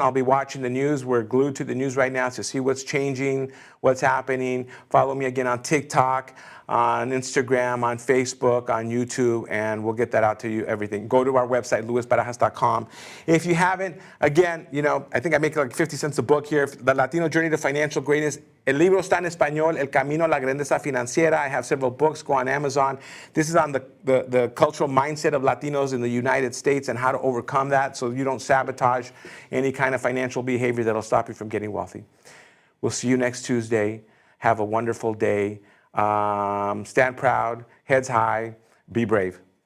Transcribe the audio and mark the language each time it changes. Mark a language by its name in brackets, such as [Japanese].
[English] I'll be watching the news. We're glued to the news right now to see what's changing, what's happening. Follow me again on TikTok, on Instagram, on Facebook, on YouTube, and we'll get that out to you, everything. Go to our website, luisbarajas.com. If you haven't, again, you know, I think I make like 50 cents a book here. The Latino Journey to Financial Greatness. [Spanish] El libro está en español, El Camino a la Grandeza Financiera. [English] I have several books. Go on Amazon. This is on the cultural mindset of Latinos in the United States and how to overcome that so you don't sabotage any kind of financial behavior that'll stop you from getting wealthy. We'll see you next Tuesday. Have a wonderful day. Stand proud, heads high, be brave.